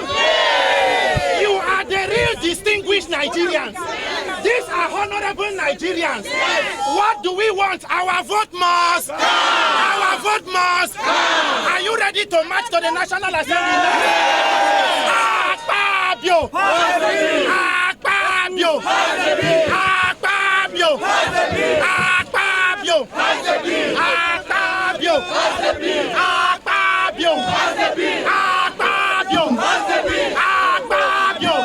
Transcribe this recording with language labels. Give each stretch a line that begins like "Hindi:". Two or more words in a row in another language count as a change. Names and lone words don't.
English: You are the real distinguished Nigerians. These are honorable Nigerians. What do we want? Our vote must! Our vote must! Are you ready to march to the National Assembly now? Akpabio! Akpabio! Akpabio! Akpabio! Akpabio! Akpabio! Akpabio! Akpabio!